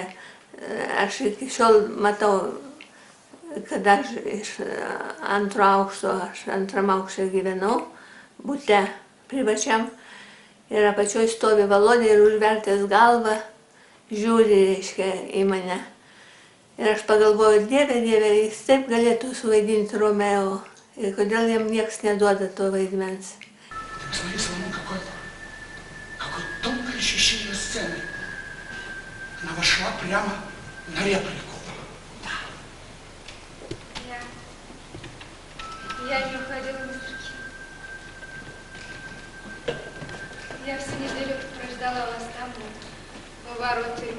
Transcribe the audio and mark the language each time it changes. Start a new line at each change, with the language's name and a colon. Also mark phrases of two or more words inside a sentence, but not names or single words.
Lithuanian: Aš iki šiol matau, kad aš iš antro aukšto, aš antram aukšte gyvenau, bute privačiam, ir apačioj stovi Volodė ir užvertęs galvą, žiūri, reiškia, į mane. Ir aš pagalvoju, Dieve, jis taip galėtų suvaidinti Romeo, ir kodėl jam nieks neduoda to vaidmens.
Russian: Посмотри, Соломон, какой тонкой ощущение сцены. Она вошла прямо на реплику. Я не уходила на строки. Я всю неделю прождала вас там, у ворот тюрьмы.